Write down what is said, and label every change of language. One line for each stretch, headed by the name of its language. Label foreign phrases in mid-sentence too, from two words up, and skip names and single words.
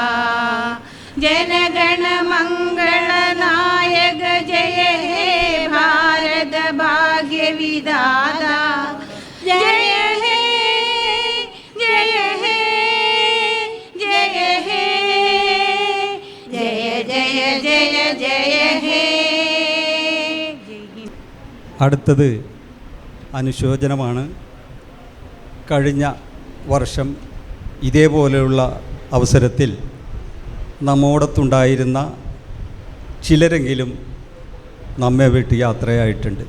Bangla: জনগণ মঙ্গল নায়ক জয় হে ভারত ভাগ্য বিধাতা জয় হে জয় হে জয় হে জয় জয় জয় জয় হে.
Malayalam: അടുത്തത് അനുശോചനമാണ്. കഴിഞ്ഞ വർഷം ഇതേപോലെയുള്ള അവസരത്തിൽ നമ്മോടൊത്തുണ്ടായിരുന്ന ചിലരെങ്കിലും നമ്മെ വിട്ട് യാത്രയായിട്ടുണ്ട്.